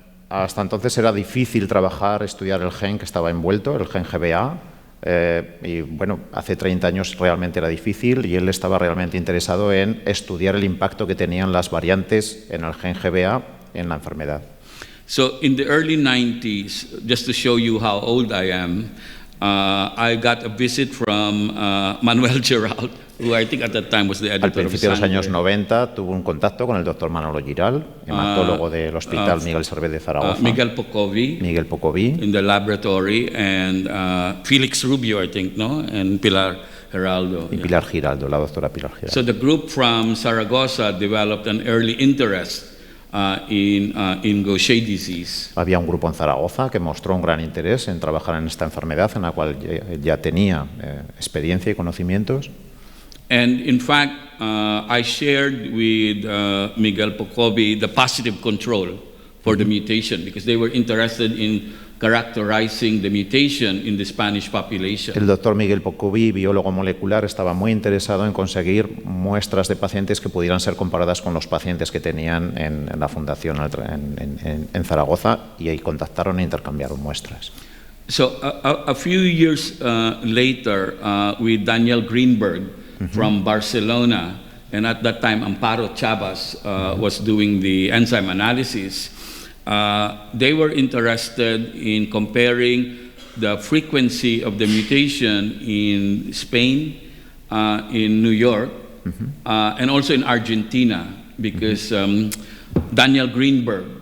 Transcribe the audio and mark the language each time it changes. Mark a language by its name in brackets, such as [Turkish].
[Spanish] Hasta entonces era difícil estudiar el gen que estaba envuelto, el gen GBA. Y bueno, hace 30 años realmente era difícil y él estaba realmente interesado en estudiar el impacto que tenían las variantes en el gen GBA en la enfermedad. [English] So in the early 90s, just to show you how old I am, I got a visit from Manuel Giral, who I think at that time was the editor. [Spanish] Al principio de los años 90 tuvo un contacto con el doctor Manolo Giral, hematólogo del Hospital Miguel Servet de Zaragoza. [English] Miguel Pocovi in the laboratory, and Felix Rubio, I think, no? And Pilar Giraldo. [Spanish] Y Pilar Giraldo, la doctora Pilar Giraldo. [English] So the group from Zaragoza developed an early interest in Gaucher disease. [Spanish] Había un grupo en Zaragoza que mostró un gran interés en trabajar en esta enfermedad, en la cual ya tenía experiencia y conocimientos. [English] And in fact, I shared with Miguel Pocovi the positive control for the mutation, because they were interested in characterizing the mutation in the Spanish population. [Spanish] El doctor Miguel Pocovi, biólogo molecular, estaba muy interesado en conseguir muestras de pacientes que pudieran ser comparadas con los pacientes que tenían en la fundación en Zaragoza, y ahí contactaron e intercambiaron muestras. [English] So a few years later, with Daniel Greenberg from Barcelona, and at that time Amparo Chavas was doing the enzyme analysis. They were interested in comparing the frequency of the mutation in Spain, in New York, and also in Argentina, because Daniel Greenberg